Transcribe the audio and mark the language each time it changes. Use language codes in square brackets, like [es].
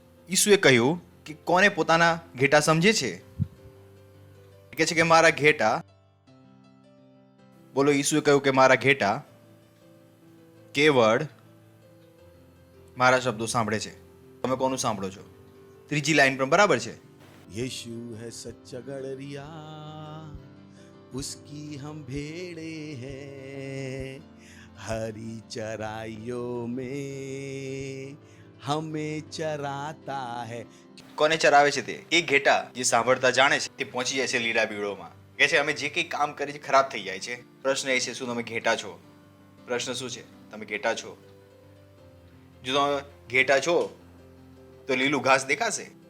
[gu] ઈસુએ કહ્યું કે કોને પોતાના ઘેટા સમજે છે? કહે છે કે મારા ઘેટા, બોલો, ઈસુએ કહ્યું કે મારા ઘેટા કેવળ મારા શબ્દો સાંભળે છે. તમે કોનું સાંભળો છો? ત્રીજી લાઈન પણ બરાબર છે. [hi] यीशु है सच्चा गड़रिया, उसकी हम भेड़े हैं, हरी चराइयों में हमें चराता है. [gu] કોને ચરાવે છે? તે એ ઘેટા જે સાંભળતા જાણે છે તે પહોંચી જાય છે લીલા બીડોમાં. કહે છે અમે જે કંઈ કામ કરીએ છીએ ખરાબ થઈ જાય છે. પ્રશ્ન એ છે શું તમે ઘેટા છો? પ્રશ્ન શું છે? તમે ઘેટા છો? જો તમે ઘેટા છો તો લીલું ઘાસ દેખાશે.